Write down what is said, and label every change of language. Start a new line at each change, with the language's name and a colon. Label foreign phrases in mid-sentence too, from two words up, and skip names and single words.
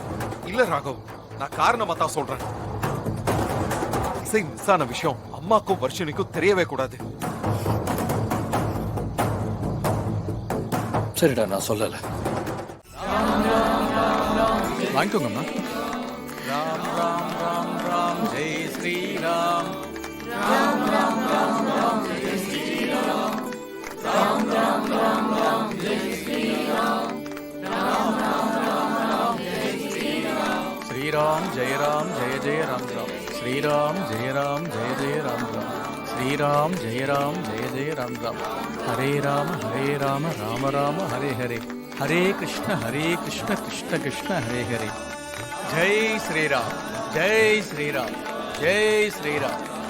Tamil: இல்ல ராகவ், நான் காரணமா தான் சொல்றேன். இசை மிஸ் ஆன விஷயம் அம்மாக்கும் வர்ஷினிக்கும் தெரியவே கூடாது. சரிடா, நான் சொல்லல. வாங்கிக்கோங்கம்மா.
Hindi: राम राम राम राम जय श्री राम राम राम राम राम जय श्री राम राम राम राम राम जय श्री राम राम राम राम राम जय श्री राम श्री राम जय जय राम राम श्री राम जय जय राम राम श्री राम जय जय राम राम हरे राम राम राम हरे हरे हरे कृष्ण कृष्ण कृष्ण हरे हरे जय श्री राम जय श्री राम जय श्री राम